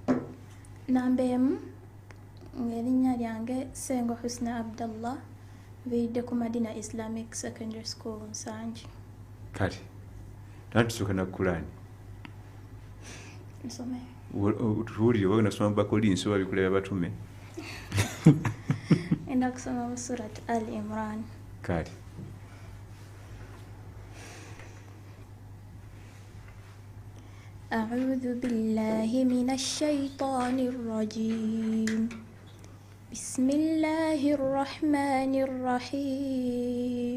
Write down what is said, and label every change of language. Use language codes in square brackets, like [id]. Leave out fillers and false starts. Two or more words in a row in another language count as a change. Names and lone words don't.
[lg] namba emu ng'erinnya lyange Ssengo Husna Abdallah nviiridde ku Madina Islamic Secondary School Nsangi kati natusooka na Qur'an tuwulire oba nasoma bakolinsi oba bikulaba batume enda kusoma surat Al Imran kati [ar] أعوذ بالله من الشيطان الرجيم بسم الله الرحمن الرحيم